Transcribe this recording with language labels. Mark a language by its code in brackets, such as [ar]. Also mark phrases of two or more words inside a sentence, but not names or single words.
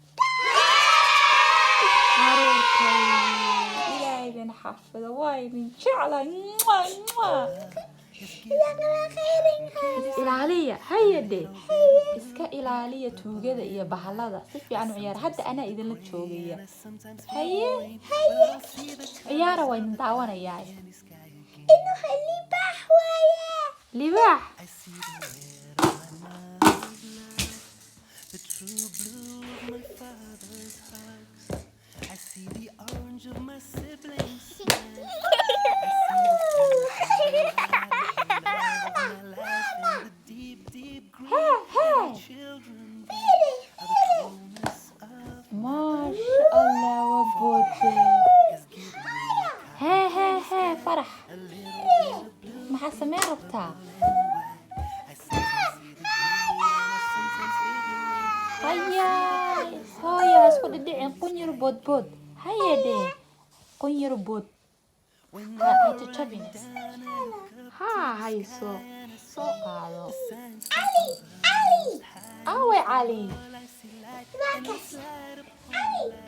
[so] caruurtayda ilaahay idin xafido waa idin jeclay ilaaliya hayade iska ilaaliya tuugada iyo bahalada si fiican u ciyaar hadda anaa idinla joogaya haye ciyaara waa idin daawanayaa إنه libaax waaye libaax [en] The true blue of my father's hugs. I see the orange of my siblings' smile. My life and the deep, deep green of my children are the coolness of [ar] ما شاء الله [so] waboode [en] has given me [so] hee farax maxaa sameen rabtaa [en] I sometimes see the green and I sometimes feel the rain. [so] hayaay hooyo ha isku dhidhicin qunyar boodbood hayade qunyar bood ha jajabin haa hayso soo qaado aaway cali Marcus Ali